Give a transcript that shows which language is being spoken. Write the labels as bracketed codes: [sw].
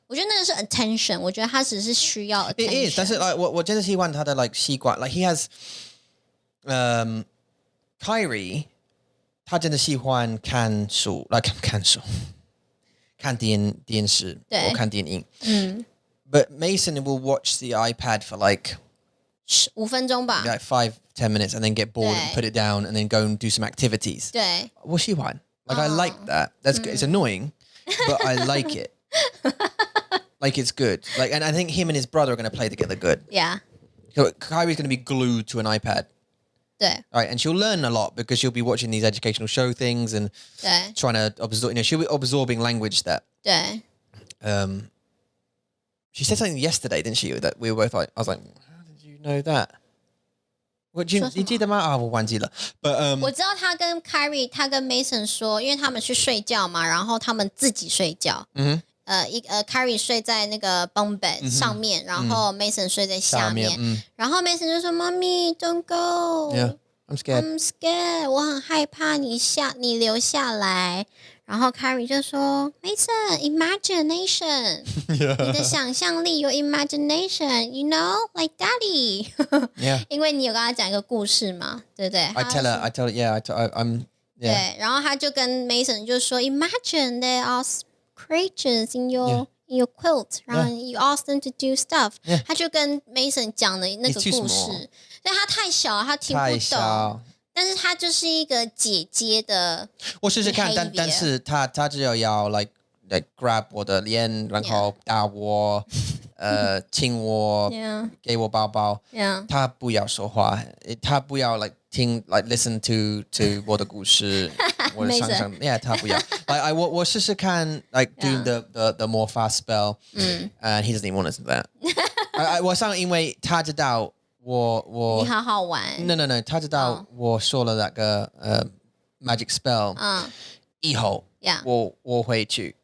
[zh] 我觉得那个是 attention， 我觉得他只是需要 attention。 [en] It is， [zh] 但是 like 我真的喜欢他的 like 习惯 ，like [en] he has Kyrie， [zh] 他真的喜欢看书 ，like 看电视或看电影。 [en] But Mason will watch the iPad for like [zh] 5分钟吧。 [en] like 5-10 minutes and then get bored and put it down and then go and do some activities. [zh] 对，我喜欢 [en] like I like that. That's good. It's annoying, but I like it. Like it's good. Like and I think him and his brother are going to play together good. Yeah. So Kyrie's going to be glued to an iPad. [zh] 对 [en] Right, and she'll learn a lot because she'll be watching these educational show things and [zh] 对 [en] trying to absorb. She'll be absorbing language that. [zh] 对 [en] She said something yesterday, didn't she? That we were both like, I was like, how did you know that? What do you [zh] 你记得吗？啊，我忘记了。 [en] But [zh] 我知道他跟 Kyrie， 他跟 Mason 说，因为他们去睡觉嘛，然后他们自己睡觉。 Kyrie 睡在那个 bunk bed 上面，然后 Mason 睡在下面。然后 Mason 就说：“妈咪 ， [en] Don't go. Yeah, I'm scared. I'm scared. [zh] 我很害怕你留下来。” 然后 Kyrie 就说 ：“Mason, imagination. 你的想象力有 imagination. [en] You know, like Daddy. Yeah. [zh] 因为你有跟他讲一个故事嘛，对不对 [en] I tell her, yeah, I'm. Yeah. [zh] 对，然后他就跟 [en] Mason 就说 ：“Imagine there are creatures in your quilt， [zh] 然后 [en] you ask them to do stuff。” [zh] 他就跟 Mason 讲了那个故事，所以他太小了，他听不懂。但是他就是一个姐姐的，我试试看，但是他只有要 like grab 我的脸，然后打我，亲我，给我抱抱。他不要说话，他不要 like 听 like [en] listen to [zh] 我的故事，我的想象。 Yeah， 他不要。 [en] like [zh] 我试试看 [en] like doing the more fast spell， and he doesn't even want to listen to that。 [zh] 我想因为他知道。你好好玩 No 他知道我说了那个magic spell 以后我会去